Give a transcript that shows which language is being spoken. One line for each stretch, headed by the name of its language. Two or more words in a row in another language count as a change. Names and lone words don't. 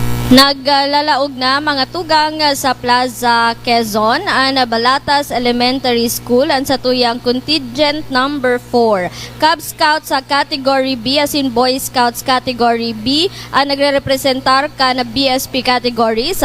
Bikol: Naglalaog na mga tugang sa Plaza Quezon ang Balatas Elementary School ang sa tuyang contingent number 4. Cub Scouts sa category B
English: as in
Bikol: Boy Scouts category B ang nagre-representar ka na BSP categories.